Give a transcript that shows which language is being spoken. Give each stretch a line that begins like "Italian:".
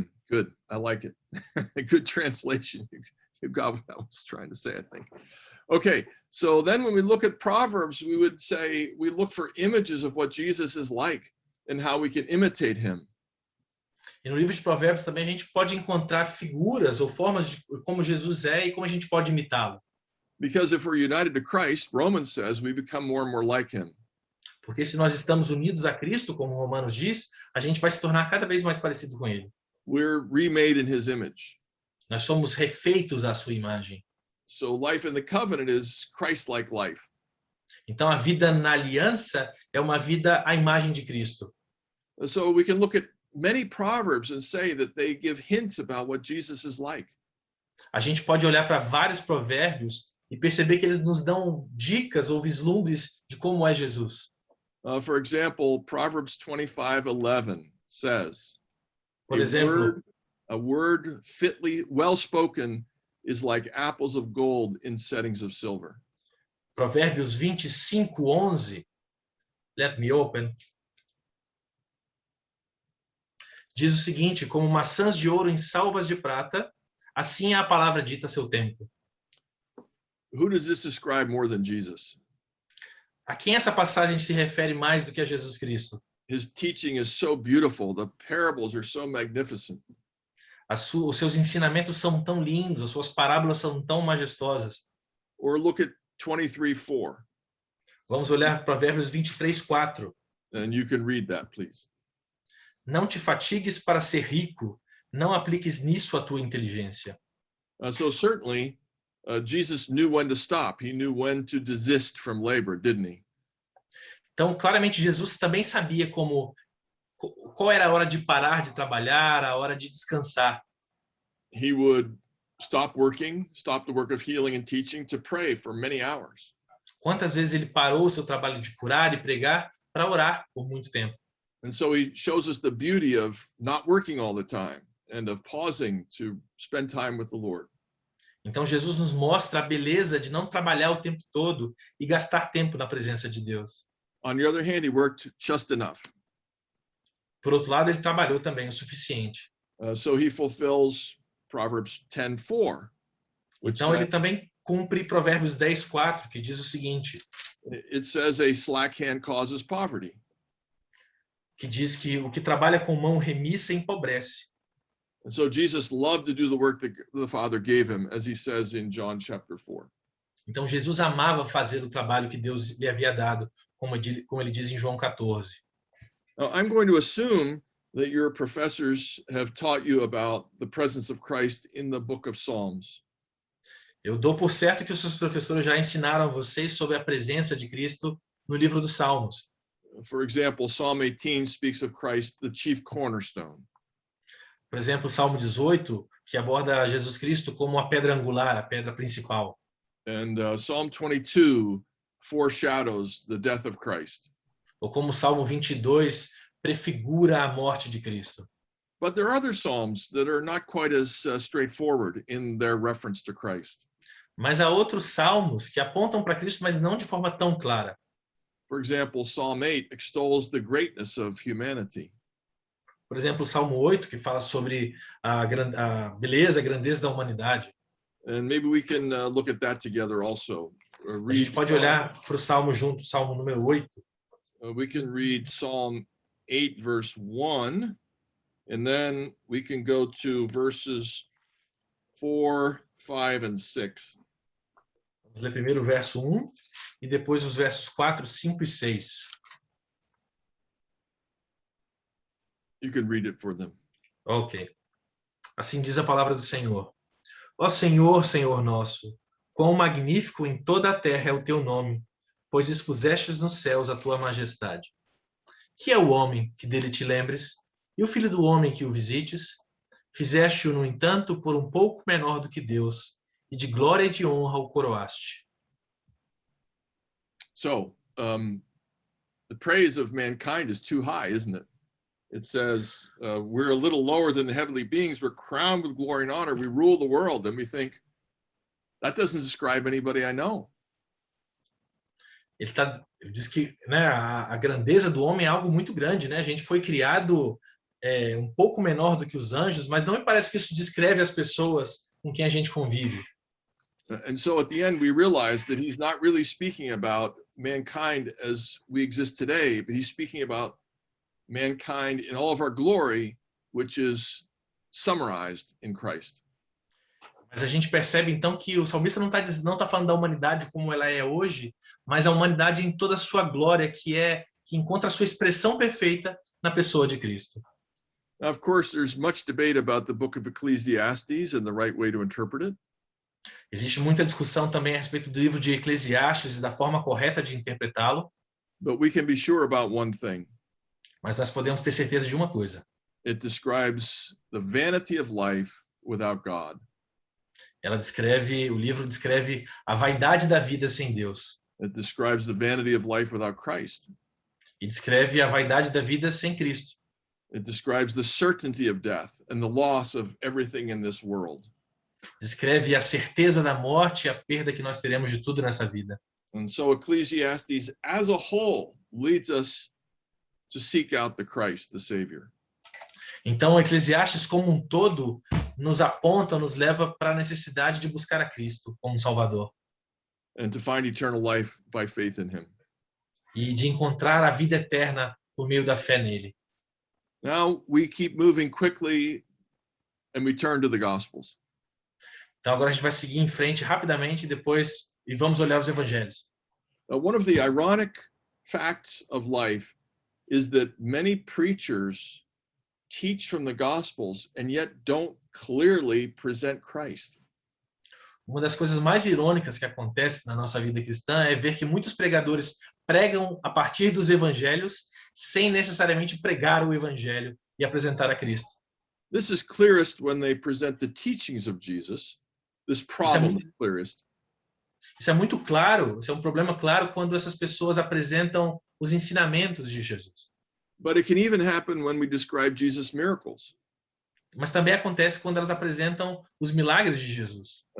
English: Good. I like it. Good translation. You got what I was trying to say, I think. Okay, so then when we look at Proverbs, we would say we look for images of what Jesus is like and how we can imitate him.
Portuguese: E no livro de Provérbios também a gente pode encontrar figuras ou formas de como Jesus é e como a gente pode imitá-lo.
English: Because if we're united to Christ, Romans says we become more and more like him.
Portuguese: Porque se nós estamos unidos a Cristo, como Romanos diz, a gente vai se tornar cada vez mais parecido com ele.
English: We're remade in his image.
Portuguese: Nós somos refeitos à sua imagem.
English: So life in the covenant is Christ-like life.
Portuguese: Então a vida na aliança é uma vida à imagem de Cristo.
English: So we can look at many proverbs and say that they give hints about what Jesus is like.
Portuguese: A gente pode olhar para vários provérbios e perceber que eles nos dão dicas ou vislumbres de como é Jesus.
English: For example, Proverbs 25:11 says,
Portuguese: Por exemplo,
English: a word fitly well spoken is like apples of gold in settings of silver.
Portuguese: Provérbios 25:11,
English: let me open,
Portuguese: diz o seguinte: como maçãs de ouro em salvas de prata, assim é a palavra dita a seu tempo.
English: Who does this describe more than Jesus?
Portuguese: A quem essa passagem se refere mais do que a Jesus Cristo?
English: His teaching is so beautiful. The parables are so magnificent.
Portuguese: Os seus ensinamentos são tão lindos, as suas parábolas são tão majestosas.
English: Or look at 23:4.
Portuguese: Vamos olhar Provérbios 23:4.
English: And you can read that, please.
Portuguese: Não te fatigues para ser rico, não apliques nisso a tua inteligência.
English: So certainly, Jesus knew when to stop. He knew when to desist from labor, didn't he?
Portuguese: Então, claramente, Jesus também sabia qual era a hora de parar de trabalhar, a hora de descansar.
English: He would stop the work of healing and teaching to pray for many hours.
Portuguese: Quantas vezes ele parou o seu trabalho de curar e pregar para orar por muito tempo?
English: And so he shows us the beauty of not working all the time and of pausing to spend time with the Lord.
Portuguese: Então Jesus nos mostra a beleza de não trabalhar o tempo todo e gastar tempo na presença de Deus.
English: On the other hand, he worked just enough.
Portuguese: Por outro lado, ele trabalhou também o suficiente.
English: So he fulfills Proverbs 10:4.
Portuguese: Então ele também cumpre Provérbios 10:4, que diz o seguinte:
English: it says a slack hand causes poverty.
Portuguese: Que diz que o que trabalha com mão remissa empobrece.
English: And so Jesus loved to do the work that the Father gave him, as he says in John chapter 4.
Portuguese: Então Jesus amava fazer o trabalho que Deus lhe havia dado, como ele diz em João 14.
English: I'm going to assume that your professors have taught you about the presence of Christ in the book of Psalms.
Portuguese: Eu dou por certo que os seus professores já ensinaram a vocês sobre a presença de Cristo no livro dos Salmos.
English: For example, Psalm 18 speaks of Christ, the chief cornerstone.
Portuguese: Por exemplo, o Salmo 18, que aborda Jesus Cristo como a pedra angular, a pedra principal.
English: And Psalm 22 foreshadows the death of Christ.
Portuguese: Ou como o Salmo 22 prefigura a morte de Cristo.
English: But there are other psalms that are not quite as straightforward in their reference to Christ.
Portuguese: Mas há outros salmos que apontam para Cristo, mas não de forma tão clara.
English: For example, Psalm 8 extols the greatness of humanity.
Portuguese: Por exemplo, o Salmo 8, que fala sobre a beleza, a grandeza da humanidade.
English: And maybe we can look at that together also.
Portuguese: A gente pode olhar para o Salmo junto, Salmo número 8.
English: We can read Psalm 8, verse 1, and then we can go to verses 4, 5, and 6.
Portuguese: Vamos ler primeiro o verso 1 e depois os versos 4, 5 e 6.
English: You can read it for them. Ok.
Portuguese: Assim diz a palavra do Senhor. Ó Senhor, Senhor nosso, quão magnífico em toda a terra é o teu nome, pois expusestes nos céus a tua majestade. Que é o homem que dele te lembres, e o filho do homem que o visites? Fizeste-o, no entanto, por um pouco menor do que Deus, e de glória e de honra o coroaste.
English: So, the praise of mankind is too high, isn't it? It says, we're a little lower than the heavenly beings. We're crowned with glory and honor. We rule the world. And we think, that doesn't describe anybody I know.
Portuguese: Ele diz que, né, a grandeza do homem é algo muito grande, né? A gente foi criado um pouco menor do que os anjos, mas não me parece que isso descreve as pessoas com quem a gente convive.
English: And so at the end, we realize that he's not really speaking about mankind as we exist today, but he's speaking about mankind in all of our glory, which is summarized in Christ.
Portuguese: Mas a gente percebe então que o salmista não tá falando da humanidade como ela é hoje, mas a humanidade em toda a sua glória, que encontra a sua expressão perfeita na pessoa de Cristo.
English: Now, of course, there's much debate about the book of Ecclesiastes and the right way to interpret it.
Portuguese: Existe muita discussão também a respeito do livro de Eclesiastes e da forma correta de interpretá-lo.
English: But we can be sure about one thing.
Portuguese: Mas nós podemos ter certeza de uma coisa.
English: It describes the vanity of life without God.
Portuguese: O livro descreve a vaidade da vida sem Deus.
English: It describes the vanity of life without Christ.
Portuguese: E descreve a vaidade da vida sem Cristo.
English: It describes the certainty of death and the loss of everything in this world.
Portuguese: Descreve a certeza da morte e a perda que nós teremos de tudo nessa vida.
English: And so Ecclesiastes as a whole leads us to seek out the Christ, the Savior.
Portuguese: Então, Eclesiastes como um todo nos aponta, nos leva para a necessidade de buscar a Cristo como Salvador.
English: And to find eternal life by faith in him.
Portuguese: E de encontrar a vida eterna por meio da fé nele.
English: Now we keep moving quickly and we turn to the Gospels.
Portuguese: Então agora a gente vai seguir em frente rapidamente e vamos olhar os evangelhos.
English: One of the ironic facts of life is that many preachers teach from the Gospels and yet don't clearly present Christ.
Portuguese: Uma das coisas mais irônicas que acontece na nossa vida cristã é ver que muitos pregadores pregam a partir dos evangelhos sem necessariamente pregar o evangelho e apresentar a Cristo.
English: This is clearest when they present the teachings of Jesus. This problem is clearest.
Portuguese: Isso é muito claro, isso é um problema claro quando essas pessoas apresentam os ensinamentos de Jesus.
English: But it can even happen when we describe Jesus' miracles.
Portuguese: Mas também acontece quando elas apresentam os milagres de Jesus.